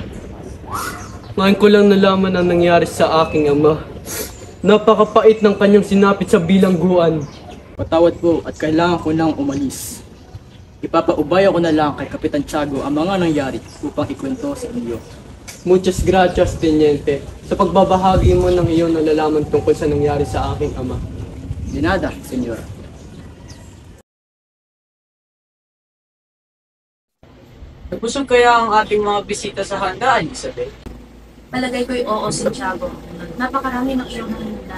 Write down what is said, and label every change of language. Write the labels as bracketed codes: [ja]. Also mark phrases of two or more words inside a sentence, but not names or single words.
[tl] Ngayon ko lang nalaman ang nangyari sa aking ama. Napakapait ng kanyang sinapit sa bilangguan. Patawad po at kailangan ko nang umalis. Ipapaubaya ko na lang kay Kapitan Tiago ang mga nangyari upang ikwento sa inyo. [es] Muchas gracias, Teniente, [tl] sa pagbabahagi mo ng iyong nalalaman tungkol sa nangyari sa aking ama. [es] Di nada, Senyor. [tl] Nagpusog kaya ang ating mga bisita sa handaan, Isabel? Palagay ko'y oo, Santiago. Napakarami ng iyong nangyayari.